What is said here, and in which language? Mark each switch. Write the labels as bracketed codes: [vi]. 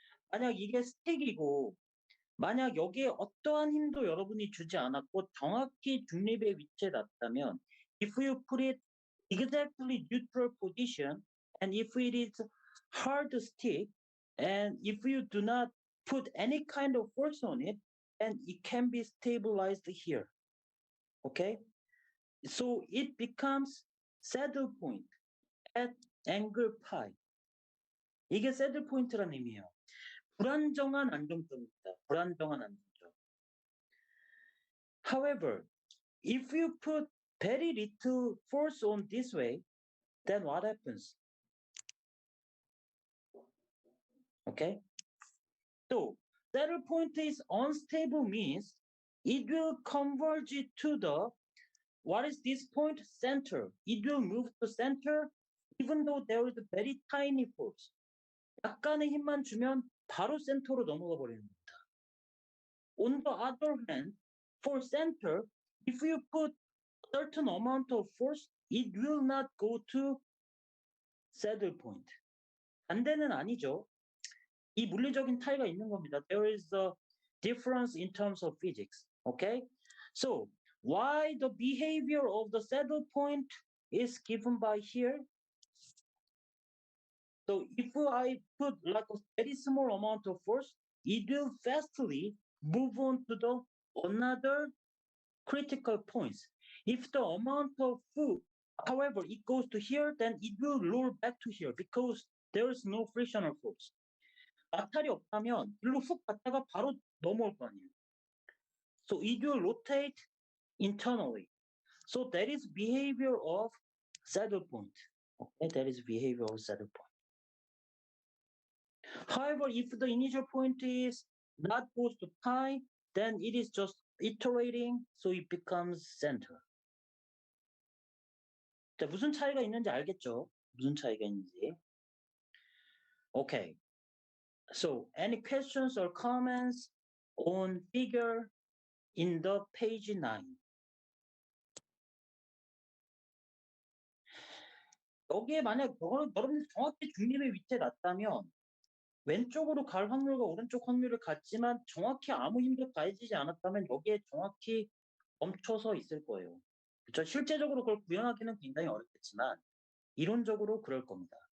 [ko] 만약 이게 스틱이고, 만약 여기에 어떠한 힘도 여러분이 주지 않았고 정확히 중립의 위치에 놨다면, [en] if you put it exactly neutral position, and if it is hard stick, and if you do not put any kind of force on it, then it can be stabilized here. Okay? So it becomes saddle point at angle pi. [ko] 이게 saddle point라는 의미예요. 불안정한 안정점입니다. 불안정한 안정점. [en] However, if you put very little force on this way, then what happens? Okay? So, saddle point is unstable means it will converge to the, what is this point? Center. It will move to center even though there is a very tiny force. [ko] 약간의 힘만 주면 바로 센터로 넘어가 버리는 겁니다. [en] On the other hand, for center, if you put certain amount of force, it will not go to saddle point. [ko] 반대는 아니죠. 이 물리적인 차이가 있는 겁니다. [en] There is a difference in terms of physics. Okay? So, why the behavior of the saddle point is given by here? So, if I put like a very small amount of force, it will fastly move on to the another critical points. If the amount of food, however, it goes to here, then it will roll back to here because there is no frictional force. 마찰이 없다면 일로 훅 갔다가 바로 넘어올 거 아니에요. So it will rotate internally. So that is behavior of saddle point. Okay, that is behavior of saddle point. However, if the initial point is not close to pi, then it is just iterating, so it becomes center. [ko] 자, 무슨 차이가 있는지 알겠죠? 무슨 차이가 있는지. Okay. [en] So, any questions or comments on figure in the page 9? [ko] 여기에 만약 여러분들 정확히 중립의 위치에 놨다면 왼쪽으로 갈 확률과 오른쪽 확률을 같지만 정확히 아무 힘도 가해지지 않았다면 여기에 정확히 멈춰서 있을 거예요. 그렇죠? 실제적으로 그걸 구현하기는 굉장히 어렵겠지만 이론적으로 그럴 겁니다.